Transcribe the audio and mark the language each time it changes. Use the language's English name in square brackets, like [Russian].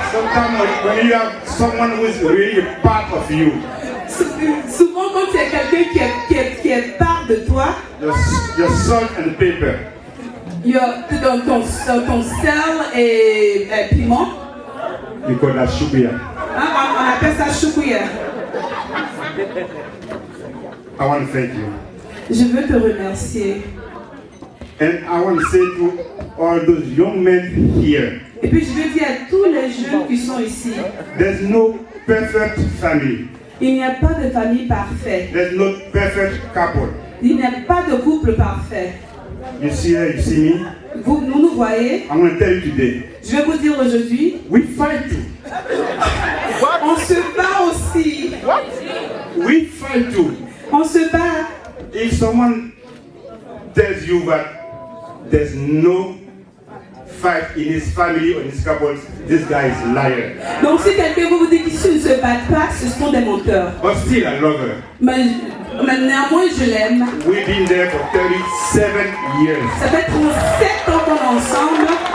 [English] sometimes when you have someone who is really a part of you, [French] Souvent quand il y a quelqu'un qui est part de toi, [English] your salt and pepper, [French] ton sel et piment, [English] you call that shubia. [French] hein, on appelle ça choukouya. [English] I want to thank you. [French] Je veux te remercier. [English] And I want to say to all those young men here, [French] Et puis je veux dire à tous les jeunes qui sont ici, [English] there's no perfect family. [French] il n'y a pas de famille parfaite. [English] There's no perfect couple. [French] Il n'y a pas de couple parfait. [English] You see her, you see me. [French] Vous nous voyez. [English] I'm going to tell you today. [French] Je vais vous dire aujourd'hui. [English] We fight too. [French] On se bat aussi. [English] We fight too. [French] On se bat. [English] If someone tells you that there's no fight in his family or in his couples, this guy is a liar. [French] Donc si quelqu'un vous dit qu'ici ne se battent pas, ce sont des menteurs. [English] But still, I love her. [French] Mais néanmoins, je l'aime. [English] We've been there for 37 years. [French] Ça fait 37 ans qu'on est ensemble.